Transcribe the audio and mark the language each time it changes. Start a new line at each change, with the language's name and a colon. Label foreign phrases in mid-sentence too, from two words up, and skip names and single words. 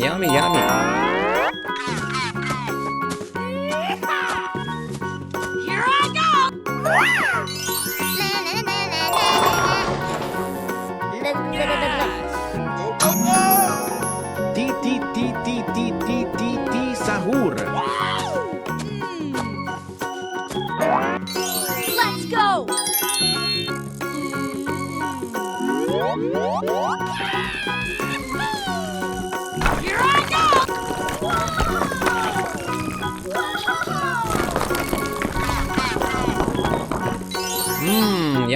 English: Yummy, yummy. Here I go! Go, go, go! Ti, ti, ti, ti, ti, ti, ti, ti, sahur. Let's go! Here I go!